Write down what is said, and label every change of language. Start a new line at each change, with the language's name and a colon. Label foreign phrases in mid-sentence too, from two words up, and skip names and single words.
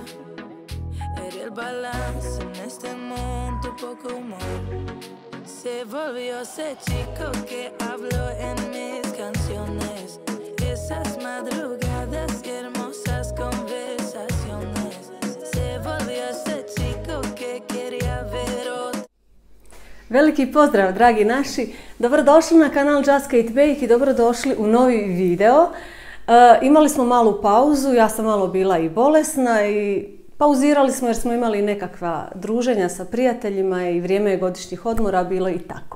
Spanish: Eres el balance en este mundo, poco humor. Se volvió ese chico que habló en mis canciones. Esas madrugadas y hermosas conversaciones. Se volvió ese chico que quería ver otro.
Croatian: Veliki pozdrav, dragi naši. Dobrodošli na kanal Just Kate Bake i dobrodošli u novi video. Imali smo malu pauzu, ja sam malo bila i bolesna i pauzirali smo jer smo imali nekakva druženja sa prijateljima i vrijeme godišnjih odmora bilo i tako.